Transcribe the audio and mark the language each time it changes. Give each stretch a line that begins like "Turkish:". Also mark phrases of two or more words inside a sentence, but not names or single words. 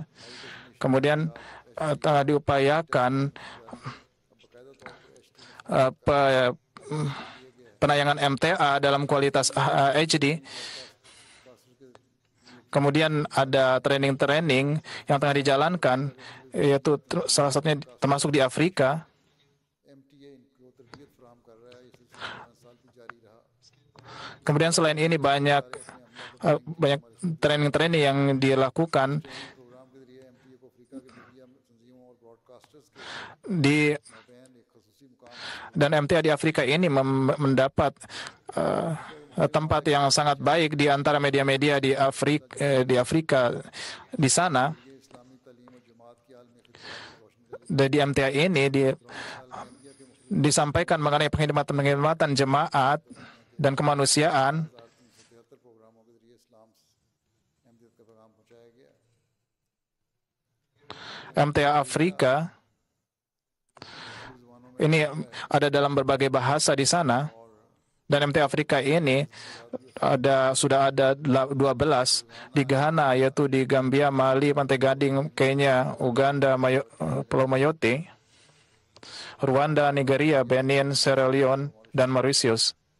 Indonesian: Kemudian tengah diupayakan penayangan MTA dalam kualitas HD. Kemudian ada training-training yang tengah dijalankan, yaitu salah satunya termasuk di Afrika.
Urdu: MTA انکو تربیت فراہم کر رہا ہے یہ سلسلہ 5 سال کی جاری رہا
Indonesian: Kemudian selain ini banyak training-training yang dilakukan
Urdu: پروگرام کے ذریعے MTA کو افریقہ کے میڈیا تنظیموں اور براڈکاسٹرز کے
Indonesian: di
Urdu: مابین ایک خصوصی مقام
Indonesian: dan MTA di Afrika ini mendapat tempat yang sangat baik di antara media-media di Afrika di sana.
Urdu: یہ اسلامی تعلیم اور جماعت کی عالمی خدمت کو روشن کرے گی
Indonesian: Dan di MTA ini disampaikan mengenai penghormatan jemaat dan kemanusiaan.
Urdu: 373 پروگراموں کے ذریعے اسلام اہمیت کا پیغام پہنچایا گیا
Indonesian: MTA Afrika ini ada dalam berbagai bahasa di sana. Dan MTA Afrika ini sudah ada 12 di Ghana, yaitu di Gambia, Mali, Pantai Gading, Kenya, Uganda, Pulau Mayotte, Rwanda, Nigeria, Benin, Sierra Leone, dan Mauritius.